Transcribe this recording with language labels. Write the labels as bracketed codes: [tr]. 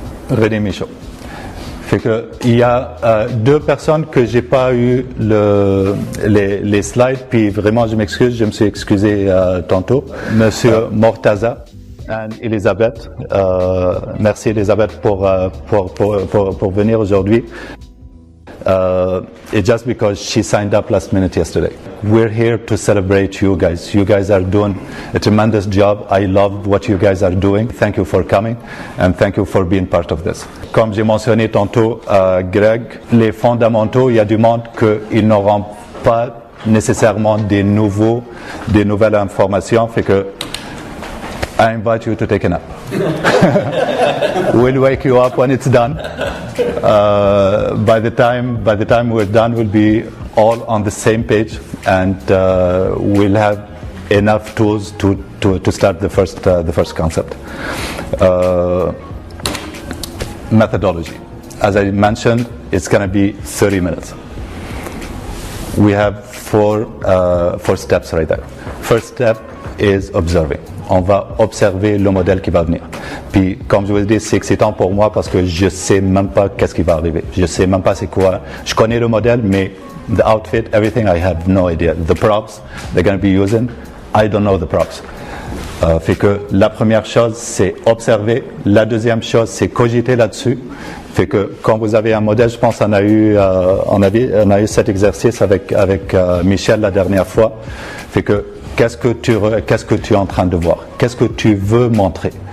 [fr] René Michaud. Fait que, il y a deux personnes que j'ai pas eu les slides, puis vraiment je m'excuse, je me suis excusé tantôt. Monsieur Mortaza et Elisabeth. Merci Elisabeth pour venir aujourd'hui. [en] It's just because she signed up last minute yesterday. We're here to celebrate you guys. You guys are doing a tremendous job. I love what you guys are doing. Thank you for coming and thank you for being part of this. [fr] Comme j'ai mentionné tantôt, Greg, les fondamentaux, il y a du monde qu'ils n'auront pas nécessairement des nouvelles informations. Fait que [en] I invite you to take a nap. We'll wake you up when it's done. By the time we're done, we'll be all on the same page, and we'll have enough tools to start the first concept. Methodology, as I mentioned, it's going to be 30 minutes. We have four steps right there. First step is observing. [fr] On va observer le modèle qui va venir. Puis, comme je vous le dis, c'est excitant pour moi parce que je sais même pas qu'est-ce qui va arriver. Je sais même pas c'est quoi. Je connais le modèle, mais [en] the outfit, everything, I have no idea. The props they're going to be using, I don't know the props. [fr] Fait que la première chose, c'est observer. La deuxième chose, c'est cogiter là-dessus. Fait que quand vous avez un modèle, je pense qu'on a eu cet exercice avec Michel la dernière fois. Fait que qu'est-ce que tu es en train de voir? Qu'est-ce que tu veux montrer?